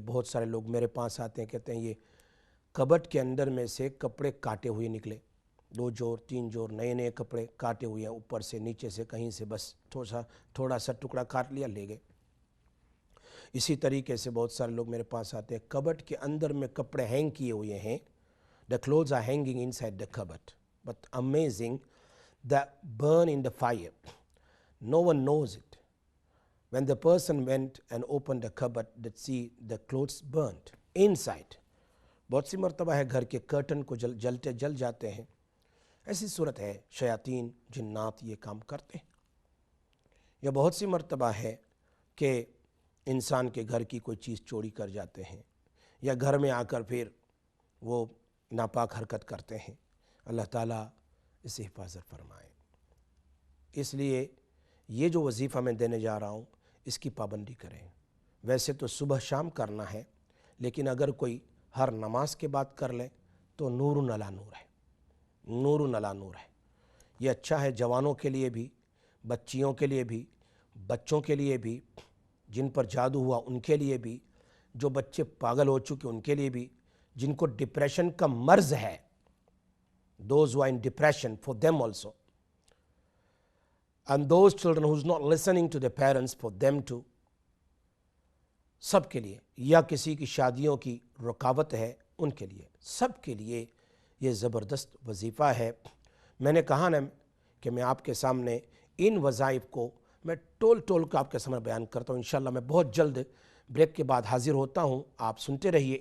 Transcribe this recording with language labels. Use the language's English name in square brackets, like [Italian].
[Urdu] بہت سارے لوگ میرے پاس آتے ہیں، کہتے ہیں یہ کبٹ کے اندر میں سے کپڑے کاٹے ہوئے نکلے، 2 جوڑ 3 جوڑ نئے کپڑے کاٹے ہوئے ہیں، اوپر سے نیچے سے کہیں سے بس تھوڑا سا ٹکڑا کاٹ لیا، لے گئے. اسی طریقے سے بہت سارے لوگ میرے پاس آتے ہیں، کبٹ کے اندر میں کپڑے ہینگ کیے ہوئے ہیں. [English] The clothes are hanging inside the cupboard. But amazing, the burn in the fire. No one knows it. When the person went and opened the cupboard, that see the clothes burnt inside. [Urdu] بہت سی مرتبہ ہے گھر کے curtain کو جل جاتے ہیں. ایسی صورت ہے شیاطین جنات یہ کام کرتے ہیں. یا بہت سی مرتبہ ہے کہ انسان کے گھر کی کوئی چیز چوری کر جاتے ہیں، یا گھر میں آ کر پھر وہ ناپاک حرکت کرتے ہیں. اللہ تعالیٰ اسے حفاظت فرمائے. اس لیے یہ جو وظیفہ میں دینے جا رہا ہوں، اس کی پابندی کریں. ویسے تو صبح شام کرنا ہے، لیکن اگر کوئی ہر نماز کے بعد کر لے تو نور علی نور ہے، نور علی نور ہے. یہ اچھا ہے جوانوں کے لیے بھی، بچیوں کے لیے بھی، بچوں کے لیے بھی، جن پر جادو ہوا ان کے لیے بھی، جو بچے پاگل ہو چکے ان کے لیے بھی، جن کو ڈپریشن کا مرض ہے، [English] those who are in depression, for them also. And those children who's not listening to their parents, for them too. [Urdu] سب کے لیے, یا کسی کی شادیوں کی رکاوٹ ہے ان کے لیے, سب کے لیے یہ زبردست وظیفہ ہے. میں نے کہا نا کہ میں آپ کے سامنے ان وظائف کو میں ٹول کر آپ کے سامنے بیان کرتا ہوں. انشاءاللہ میں بہت جلد بریک کے بعد حاضر ہوتا ہوں, آپ سنتے رہیے.